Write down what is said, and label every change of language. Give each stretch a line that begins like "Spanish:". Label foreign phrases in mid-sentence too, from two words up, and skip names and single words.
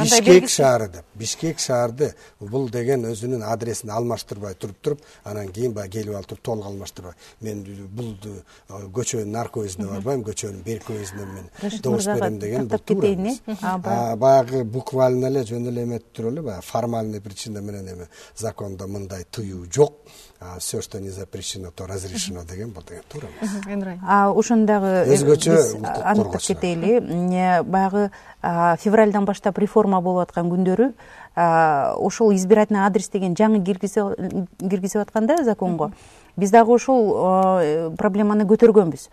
Kyrgyz: Бишкек шаарды бул деген өзүнүн адресин алмаштырбай туруп, анан кийин келип алып туруп толук алмаштырбай. Мен бул көчөнүн наркы өзүнө барбайм, көчөнүн берки өзүнө мен добуш берем деген бул туура. Баягы буквально эле жөн эле эметип туруп эле, баягы
Russian: формальный причина
Kyrgyz: менен эме закондо мындай тыюу жок.
Russian: Все, что не запрещено, то разрешено
Kyrgyz: деген бул деген туура эмес. Ошондагы өзгөчө антып кетели. Баягы февралдан баштап реформа болуп аткан күндөрү ошол
Russian: избирательный адрес
Kyrgyz: деген жаңы киргизип атканда законго биз дагы ошол проблеманы көтөргөнбүз.